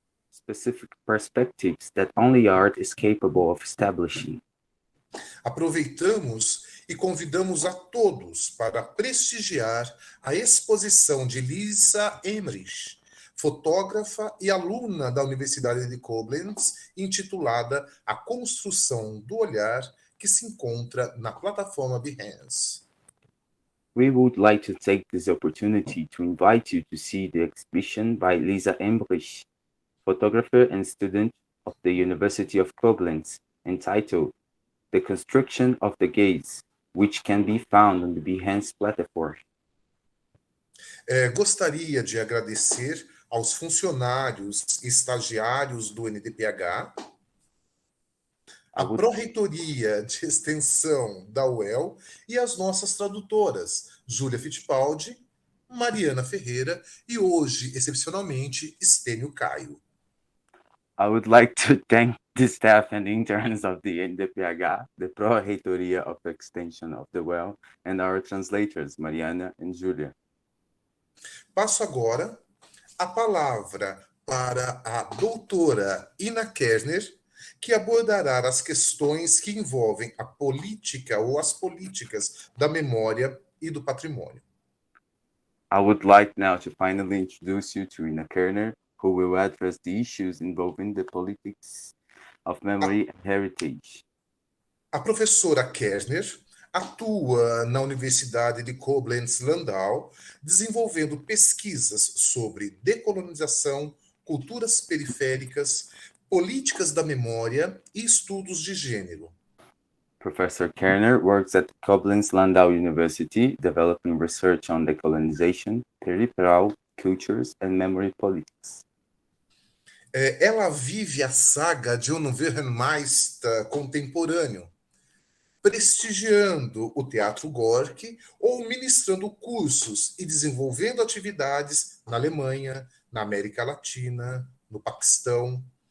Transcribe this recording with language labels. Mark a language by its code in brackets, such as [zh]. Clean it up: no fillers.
[en] Specific perspectives that only art is capable of establishing. [pt] Aproveitamos e convidamos a todos para prestigiar a exposição de Lisa Emrich, fotógrafa e aluna da Universidade de Koblenz, intitulada A Construção do Olhar, que se encontra na plataforma Behance. [en] We would like to take this opportunity to invite you to see the exhibition by Lisa Emrich, photographer and student of the University of Koblenz, entitled The Construction of the Gaze, which can be found on the Behance platform. [pt] Gostaria de agradecer aos funcionários e estagiários do NDPH. a Pró-Reitoria de Extensão da UEL e as nossas tradutoras, Júlia Fittipaldi, Mariana Ferreira e hoje, excepcionalmente, Estênio Caio. [en] I would like to thank the staff and interns of the NDPH, the Pró-Reitoria of Extension of the UEL, and our translators, Mariana and Júlia. [pt] Passo agora a palavra para a doutora Ina Kerner, que abordará as questões que envolvem a política ou as políticas da memória e do patrimônio. [en] I would like now to finally introduce you to Ina Kerner, who will address the issues involving the politics of memory and heritage. [pt] A professora Kerner atua na Universidade de Koblenz-Landau, desenvolvendo pesquisas sobre decolonização, culturas periféricas, políticas da memória e estudos de gênero. [en] Professor Kerner works at Koblenz-Landau University, developing research on decolonization, peripheral cultures, and memory politics. [pt] Ela vive a saga de Untitled contemporâneo, prestigiando o Teatro Gorki ou ministrando cursos e desenvolvendo atividades na Alemanha, na América Latina, no Paquistão.